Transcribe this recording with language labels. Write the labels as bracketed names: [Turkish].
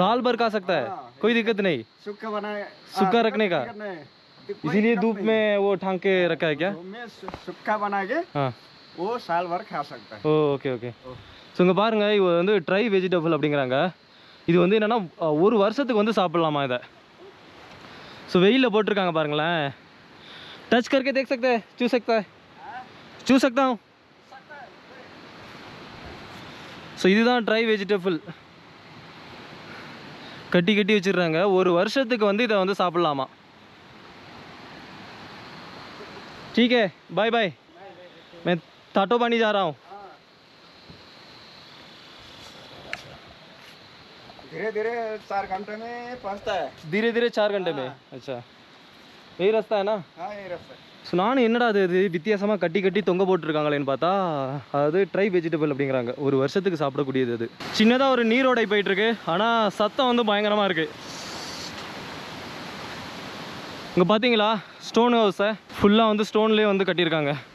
[Hindi] साल भर खा सकता है, कोई दिक्कत नहीं. सूखा बनाए, सूखा रखने का, इसीलिए धूप में वो ढांक के रखा है क्या? में सूखा बना के हाँ वो साल भर खा सकता है। [Tamil] ஓ ஓகே ஓகே. ஸோ இங்கே பாருங்கள், இது வந்து ட்ரை வெஜிடபிள் அப்படிங்கிறாங்க. இது வந்து என்னென்னா ஒரு வருஷத்துக்கு வந்து சாப்பிட்லாமா இதை. ஸோ வெயிலில் போட்டிருக்காங்க பாருங்களேன். [Hindi] टच करके देख सकते हैं, छू सकता है, छू सकता हूँ. [Tamil] ஸோ இதுதான் ட்ரை வெஜிடபிள். கட்டி கட்டி வச்சிடுறாங்க. ஒரு வருஷத்துக்கு வந்து இதை வந்து சாப்பிட்லாமா. [Hindi] ठीक है, बाय बाय. मैं ताटो पानी जा रहा हूँ. धीरे धीरे 4 घंटे में पहुंचता है। धीरे धीरे 4 घंटे में. अच्छा, यही रास्ता है ना. हाँ ये रास्ता है। [Tamil] ஸோ நானும் என்னடா இது வித்தியாசமாக கட்டி கட்டி தொங்க போட்டுருக்காங்களேன்னு பார்த்தா அது ட்ரை வெஜிடபிள் அப்படிங்கிறாங்க. ஒரு வருஷத்துக்கு சாப்பிடக்கூடியது. அது சின்னதாக ஒரு நீரோடை போயிட்டுருக்கு. ஆனால் சத்தம் வந்து பயங்கரமாக இருக்குது. இங்கே பார்த்தீங்களா ஸ்டோன் ஹவுஸை ஃபுல்லாக வந்து ஸ்டோன்லேயே வந்து கட்டியிருக்காங்க.